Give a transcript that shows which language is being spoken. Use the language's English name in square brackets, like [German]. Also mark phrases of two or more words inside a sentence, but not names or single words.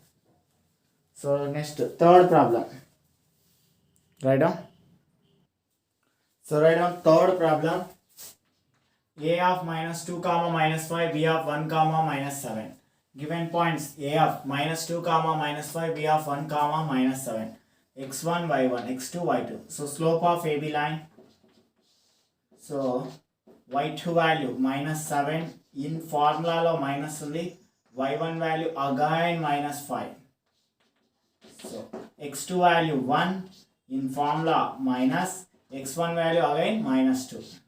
[English] So next, third problem. Write down. So write down third problem. A of minus 2 comma minus 5, b of 1 comma minus 7. Given points a of minus 2 comma minus 5, b of 1 comma minus 7. x1 y1, x2 y2. So slope of AB line. So y2 value minus 7 in formula lo minus undi, y1 value again minus 5. So x2 value 1 in formula minus, x1 value again minus 2.